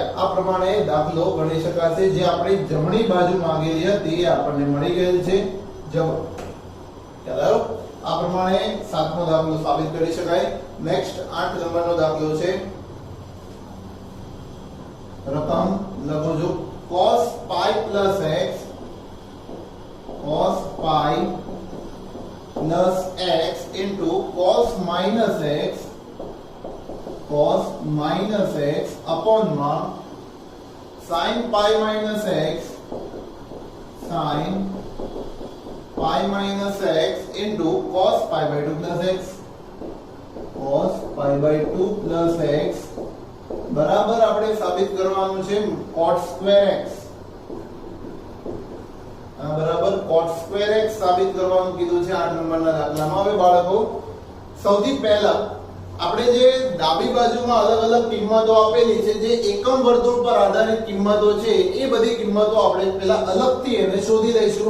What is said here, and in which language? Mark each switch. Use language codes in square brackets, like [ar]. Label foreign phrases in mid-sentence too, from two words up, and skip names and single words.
[gu] આ પ્રમાણે દાખલો ગણી શકાશે. જે આપણી જમણી બાજુ માંગેલી હતી એ આપણને મળી ગયેલ છે જવાબ. ખ્યાલ આવ્યો? આ પ્રમાણે સાતમો દાખલો સાબિત કરી શકાય. નેક્સ્ટ 8 નંબરનો દાખલો છે. રકમ લખો છો [en] cos pi plus x, cos pi plus x into cos minus x, cos minus x upon માં sin pi minus x, sin pi minus x into cos pi by 2 plus x, cos pi by 2 plus x [gu] બરાબર આપણે સાબિત કરવાનું છે [en] cot square x. [gu] બરાબર [en] cot square x [gu] સાબિત કરવાનું કીધું છે 8 નંબરના દાખલામાં. હવે બાળકો સૌથી પહેલા આપણે જે ડાબી બાજુમાં અલગ અલગ કિંમતો આપેલી છે જે એકમ વર્તુળ પર આધારિત કિંમતો છે એ બધી કિંમતો આપણે પહેલા અલગથી એને શોધી લઈશું.